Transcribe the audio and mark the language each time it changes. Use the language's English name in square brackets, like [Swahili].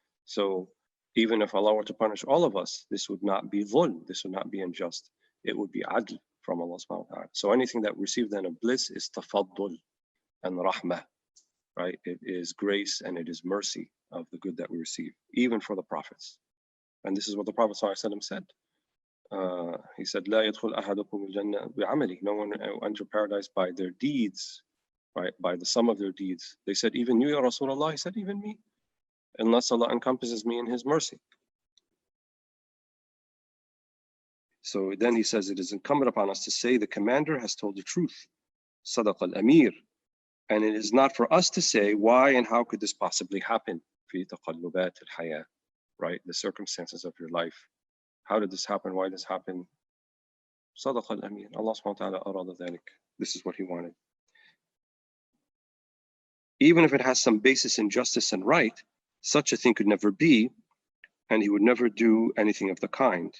[English] So even if Allah were to punish all of us, this would not be dhulm, this would not be unjust. It would be adl from Allah subhanahu wa ta'ala. So anything that received then of bliss is tafaddul and rahmah, right? It is grace and it is mercy of the good that we receive, even for the prophets. And this is what the Prophet ﷺ said. he said, [Arabic] لا يدخل أحدكم الجنة بعمله. [English] No one will enter paradise by their deeds, right? By the sum of their deeds. They said, even you, Ya Rasulullah? He said, even me, unless Allah encompasses me in His mercy. So then he says, it is incumbent upon us to say the commander has told the truth. Sadaq al-Amir. And it is not for us to say why and how could this possibly happen. [Arabic] في تقلبات الحياة, [English] right? The circumstances of your life. How did this happen? Why did this happen? [Arabic] صدق الأمين. [English] Allah subhanahu wa ta'ala [Arabic] أراد ذلك. [English] This is what He wanted. Even if it has some basis in justice and right, such a thing could never be, and He would never do anything of the kind.